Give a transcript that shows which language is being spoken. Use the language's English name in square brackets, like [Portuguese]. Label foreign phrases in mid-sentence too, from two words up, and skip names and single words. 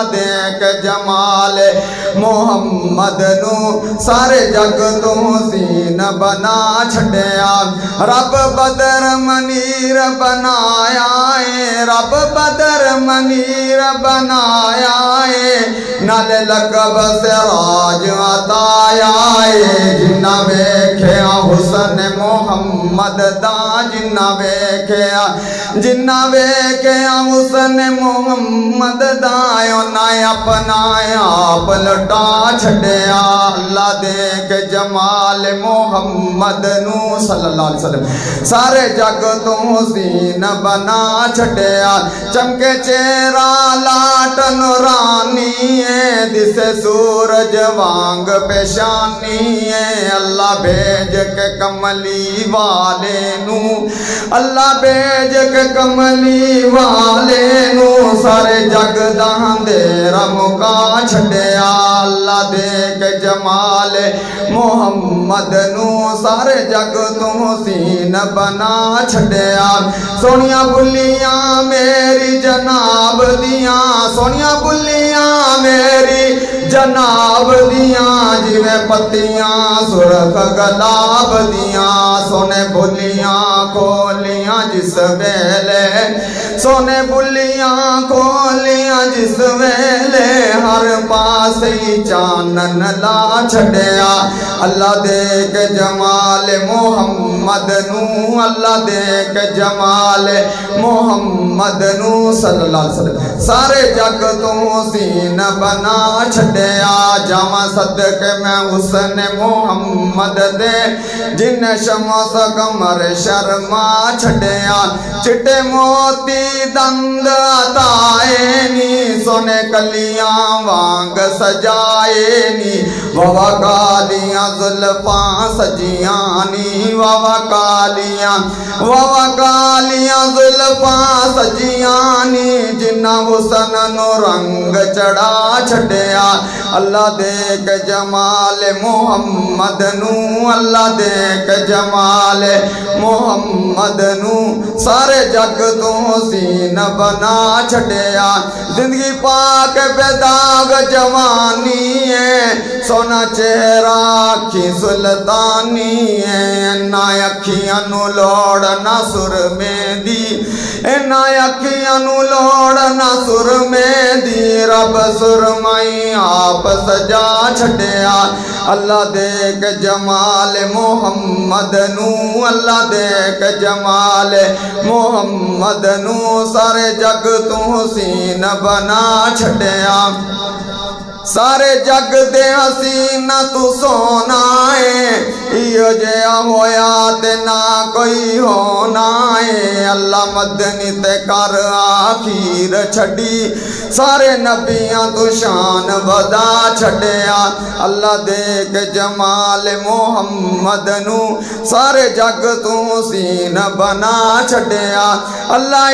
[Punjabi] دیکھ جمال محمد نو سارے جگ تو حسین بنا چھڑیا رب بدر منیر بنایا ہے رب بدر منیر بنایا ہے نال لقب سراج عطایا ہے جنہ ویکھیا حسن محمد دا جنہ ویکھیا حسن محمد دا انہیں اپنا آپ لٹا چھڑیا اللہ دیکھ جمال محمد نو صلی [Arabic] اللہ علیہ وسلم [Punjabi] سارے جگ تو حسین بنا چھڑیا چمکے چہرہ لاٹ نورانی ہے دسے سورج وانگ پیشانی ہے اللہ بھیج کے کملی والے نو اللہ بھیج کے کملی والے نو سارے جگ دے مکا چھڑیا اللہ دیکھ جمال محمد نو سارے جگ تو حسین بنا چھڑیا سونیاں بلیاں میری جناب دیاں سونیاں بلیاں میری جناب دیاں جویں پتیاں سرخ گلاب دیاں سونے بھلیاں کھولیاں جس ویلے سونے بھلیاں کھولیاں جس ویلے ہر پاس ہی چانن لا چھڑیا اللہ دیکھ جمال محمد نو اللہ دیکھ جمال محمد نو [Arabic] صلی اللہ علیہ وسلم [Punjabi] سارے جگ تو سین بنا چھڑیا جاواں صدقے میں حسن محمد دے جن شمس قمر شرما چھڑیا چٹے موتی دند عطائے نی سونے کلیاں وانگ سجائے نی ووا کالیاں زلفاں سجیاں نی ووا کالیاں زلفاں سجیاں نی جنہ حسن نو رنگ چڑھا چھڑیا اللہ دیکھ جمال محمد نو اللہ دیکھ جمال محمد نو سارے جگ تو حسین بنا چھڑیا زندگی پاک پہ داغ جوانی ہے سونا چہرہ اکھی سلطانی ہے نہ اکھیاں نو لوڑ نہ سر میں دی نہ اکھیاں نو لوڑ نہ سر میں دی رب سرمائی آپ سجا چھڑیا اللہ دیکھ جمال محمد نو اللہ دیکھ جمال محمد نو سارے جگ تو حسین بنا چھڑیا سارے جگ دے حسین تو سونا ہے یہ جیا ہویا تے نہ کوئی ہونا ہے اللہ مدنی تے کر آخیر چھڑی سارے نبیاں تو شان ودا چھڑیا اللہ دیکھ جمال محمد نو سارے جگ تو حسین بنا چھڑیا اللہ